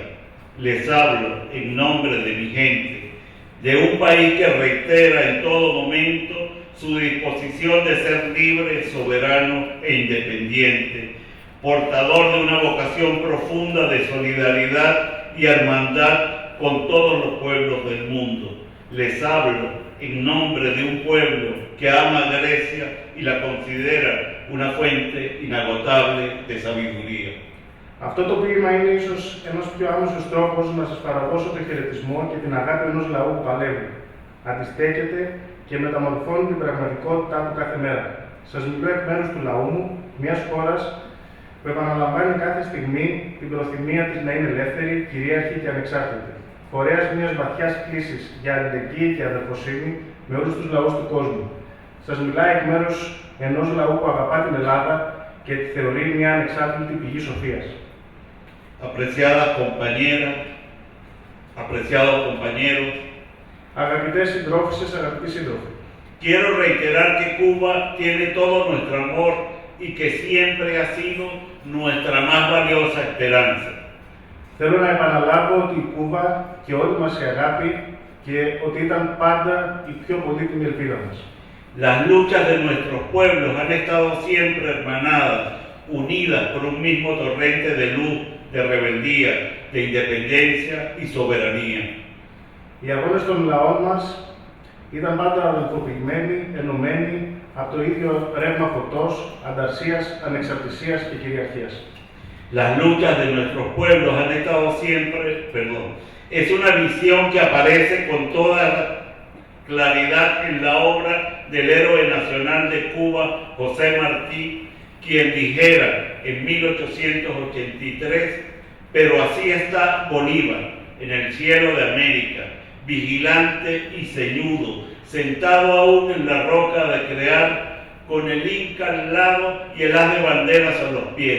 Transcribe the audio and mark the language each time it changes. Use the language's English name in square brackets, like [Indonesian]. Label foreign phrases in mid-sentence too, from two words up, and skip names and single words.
[Spanish] Les hablo en nombre de mi gente, de un país que reitera en todo momento su disposición de ser libre, soberano e independiente, portador de una vocación profunda de solidaridad y hermandad con todos los pueblos del mundo. Les hablo en nombre de un pueblo que ama a Grecia y la considera una fuente inagotable de sabiduría. [Greek] Αυτό το ποίημα είναι ίσως ένας πιο άμεσος τρόπος να σας παραδώσω το χαιρετισμό και την αγάπη ενός λαού που παλεύει. Αντιστέκεται και μεταμορφώνει την πραγματικότητά του κάθε μέρα. Σας μιλώ εκ μέρους του λαού μου, μιας χώρας που επαναλαμβάνει κάθε στιγμή την προθυμία της να είναι ελεύθερη, κυρίαρχη και ανεξάρτητη. Φορέας μιας βαθιάς κλίσης για αλληλεγγύη και αδερφοσύνη με όλους τους λαούς του κόσμου. Σας μιλάει εκ μέρους ενός λαού που αγαπά την Ελλάδα και τη θεωρεί μια ανεξάρτητη πηγή σοφίας. [Spanish] Apreciadas compañeras, apreciados compañeros, [Greek] Αγαπητές συντρόφισσες, αγαπητοί σύντροφοι, [Spanish] quiero reiterar que Cuba tiene todo nuestro amor y que siempre ha sido nuestra más valiosa esperanza. [Greek] θέλω να επαναλάβω ότι η Κούβα και όλη μας η αγάπη και ότι ήταν πάντα η πιο πολύτιμη ελπίδα μας. [Spanish] Las luchas de nuestros pueblos han estado siempre hermanadas, unidas por un mismo torrente de luz, de rebeldía, de independencia y soberanía. [Greek] Οι αγώνες των λαών μας ήταν πάντα αδελφοποιημένοι, ενωμένοι από το ίδιο ρεύμα φωτός, ανταρσίας, ανεξαρτησίας και κυριαρχίας. [Spanish] Las luchas de nuestros pueblos han estado siempre, es una visión que aparece con toda claridad en la obra del héroe nacional de Cuba, José Martí, quien dijera en 1883, pero así está Bolívar en el cielo de América, vigilante y ceñudo, sentado aún en la roca de crear, con el Inca al lado y el haz de banderas a los pies.